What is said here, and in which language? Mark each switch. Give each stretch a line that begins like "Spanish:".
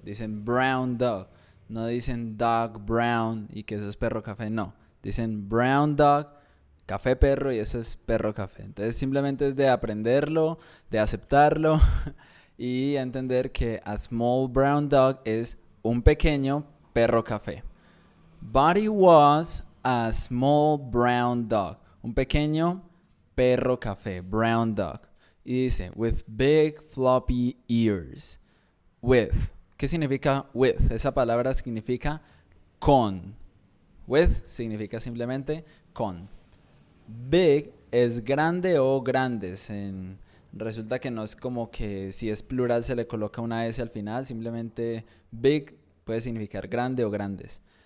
Spanish: Dicen
English: brown dog.
Spanish: No dicen
English: dog brown
Spanish: y que eso es perro café. No. Dicen
English: brown dog,
Spanish: café perro y eso es perro café. Entonces simplemente es de aprenderlo, de aceptarlo y entender que
English: a small brown dog
Spanish: es un pequeño perro café.
English: Buddy was a small brown dog.
Spanish: Un pequeño perro café,
English: brown dog.
Spanish: Y dice,
English: with big floppy ears.
Spanish: With. ¿Qué significa with? Esa palabra significa con. With significa simplemente con. Big es grande o grandes. resulta que no es como que si es plural se le coloca una S al final, simplemente big puede significar grande o grandes.